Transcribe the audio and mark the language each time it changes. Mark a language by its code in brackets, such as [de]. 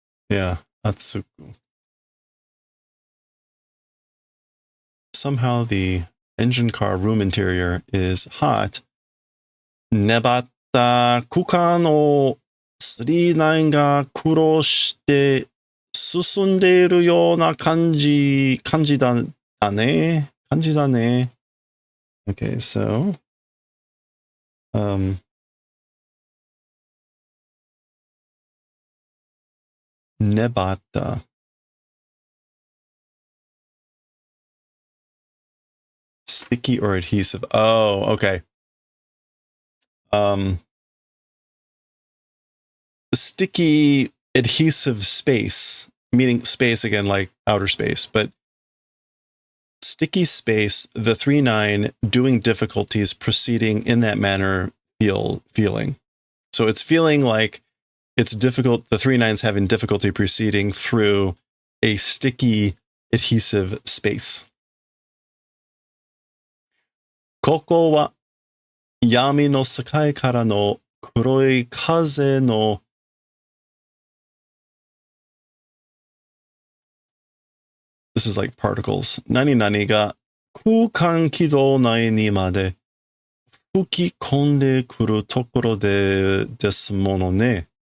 [en] Yeah, atsuku. Somehow the engine car room interior is hot. [ja] Nebatta kukan o 39が苦労して進んでいるような感じだね。 [en] Okay, so Nebatta. Sticky or adhesive. Oh, okay. Sticky adhesive space, meaning space again, like outer space, but sticky space, the 3-9 doing difficulties proceeding in that manner feeling. So it's feeling like it's difficult, the 3-9's having difficulty proceeding through a sticky adhesive space. [ja] ここは闇の世界からの黒い風の [en] This is like particles. [ja] 何々が空間軌道内にまで吹き込んでくるところですものね。